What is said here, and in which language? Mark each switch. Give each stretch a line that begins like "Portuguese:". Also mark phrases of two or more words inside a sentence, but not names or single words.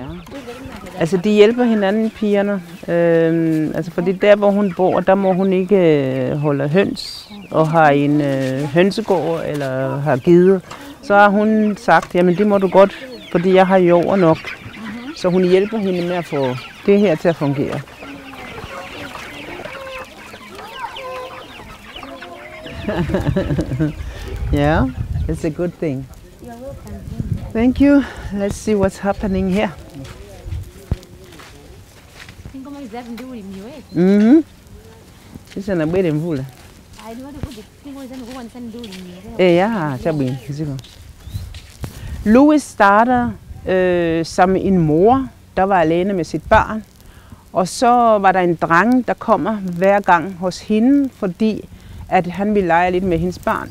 Danish: Altså de hjælper hinanden, pigerne. Altså fordi der hvor hun bor, der må hun ikke holde høns og har en hønsegård eller har givet. Så har hun sagt, jamen det må du godt, fordi jeg har jord nok. Så hun hjælper hende med at få det her til at fungere.
English: Yeah, it's a good thing. Thank you. Let's see what's happening here. This is a bit in full.
Danish: Ja, Louis starter som en mor, der var alene med sit barn. Og så var der en dreng, der kommer hver gang hos hende, fordi at han ville lege lidt med hendes barn.